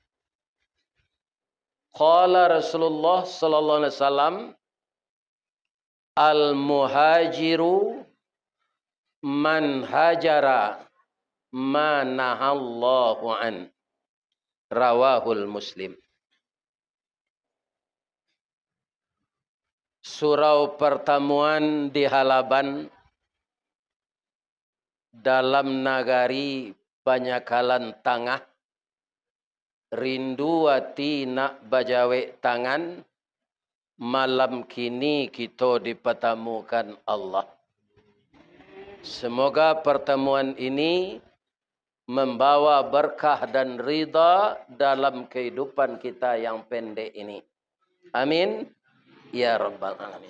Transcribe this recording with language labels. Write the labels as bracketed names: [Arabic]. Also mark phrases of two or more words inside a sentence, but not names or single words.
[Arabic] قال رسول الله صلى الله عليه وسلم، المهاجر من هجر ما نهى الله عن. رواه مسلم. [Minangkabau] Surau pertemuan di Halaban dalam nagari Banyakalan Tangah, rindu hati nak bajawe tangan, malam kini kita dipertemukan Allah. [Indonesian] Semoga pertemuan ini membawa berkah dan ridha dalam kehidupan kita yang pendek ini. [Arabic] آمين. يا رب العالمين.